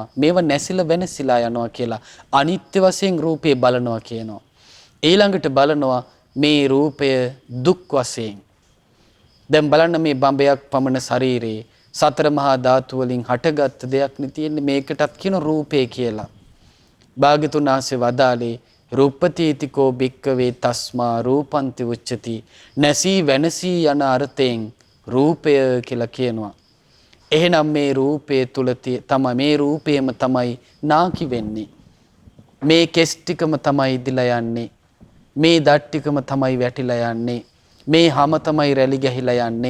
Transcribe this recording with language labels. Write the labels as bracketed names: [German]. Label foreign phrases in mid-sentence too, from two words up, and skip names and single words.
[Sinhala] මේව නැසිලා වෙනසිලා යනවා කියලා අනිත්‍ය වශයෙන් රූපේ බලනවා කියනවා. ඊළඟට බලනවා මේ රූපය දුක් වශයෙන්. දැන් බලන්න මේ බඹයක් පමණ ශරීරේ සතර මහා ධාතු වලින් හටගත් දෙයක් නේ තියෙන්නේ. මේකටත් කියන රූපේ කියලා. භාග්‍යතුන් වහන්සේ වදාළේ [Pali] රූපතීතිකෝ භික්කවේ තස්මා රූපන්ති උච්චති. [Sinhala] නැසී වෙනසී යන අර්ථයෙන් රූපය කියලා කියනවා. එහෙනම් මේ රූපය තුල තමයි මේ රූපයම තමයි නාකි වෙන්නේ. මේ කෙස් ටිකම තමයි ඉදිලා යන්නේ. මේ දත් ටිකම තමයි වැටිලා යන්නේ. මේ හැම තමයි රැලි ගැහිලා යන්නේ.